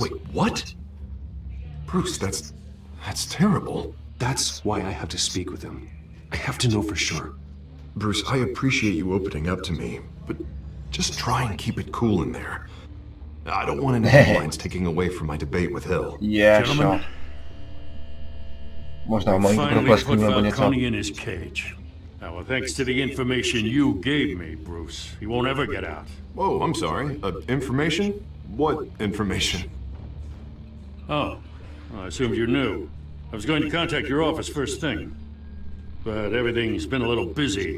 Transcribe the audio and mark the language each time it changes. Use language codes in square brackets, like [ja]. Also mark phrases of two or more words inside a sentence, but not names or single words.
[en] Wait, what? Bruce, that's terrible. That's why I have to speak with him. I have to know for sure. Bruce, I appreciate you opening up to me, but just try and keep it cool in there. I don't want any headlines taking away from my debate with Hill. Yeah, sure. [cs] Možná malinko [en] Finally [cs] proplesknu [en] put [cs] nebo něco. [en] Falcone in his cage. Now, well, thanks to the information you gave me, Bruce, he won't ever get out. Whoa, I'm sorry. Information? What information? Oh, well, I assumed you knew. I was going to contact your office first thing, but everything's been a little busy.